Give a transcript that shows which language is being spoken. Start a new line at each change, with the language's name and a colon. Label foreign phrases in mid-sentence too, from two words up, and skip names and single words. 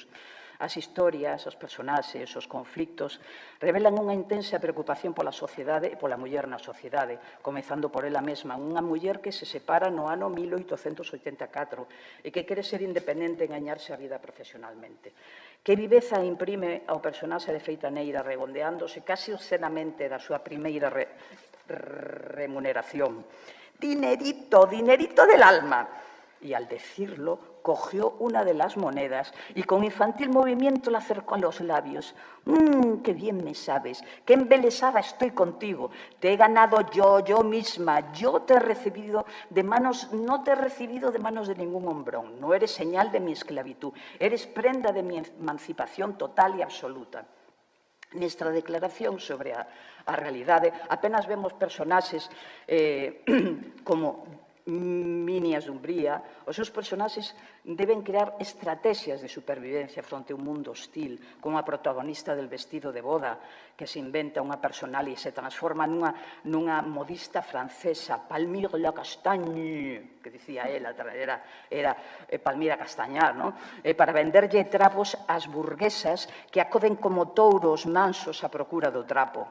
Galician: As historias, os personaxes, os conflictos revelan unha intensa preocupación pola sociedade e pola muller na sociedade, comezando por ela mesma, unha muller que se separa no ano 1884 e que quere ser independente e gañarse a vida profesionalmente. Que viveza imprime ao personaxe de Feitaneira, regondeándose casi obscenamente da súa primeira remuneración.
Spanish: Dinerito, dinerito del alma. Y al decirlo, cogió una de las monedas y con infantil movimiento la acercó a los labios. ¡Qué bien me sabes! ¡Qué embelesada estoy contigo! Te he ganado yo misma. Yo te he recibido de manos, no te he recibido de manos de ningún hombrón. No eres señal de mi esclavitud. Eres prenda de mi emancipación total y absoluta.
Galician: Nesta declaración sobre a realidade apenas vemos personaxes como Minias Dumbría. Os seus personaxes deben crear estrategias de supervivencia fronte a un mundo hostil, como a protagonista del vestido de boda, que se inventa unha personal e se transforma nunha modista francesa, Palmira la Castagne, que dicía ela, era Palmira Castañar, para venderlle trapos ás burguesas que acoden como touros mansos á procura do trapo.